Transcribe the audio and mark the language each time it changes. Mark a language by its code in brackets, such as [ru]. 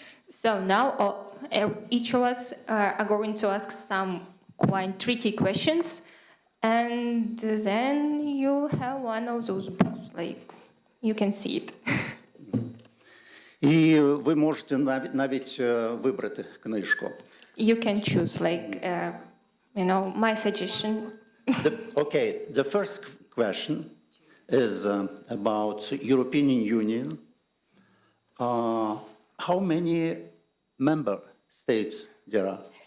[en] So now each of us are going to ask some quite tricky questions. And then you'll have one of those books, you can see it. [uk] І ви можете навіть вибрати книжку. [en] you can choose, like, my suggestion. Okay, the first question is about European Union. How many member states there are?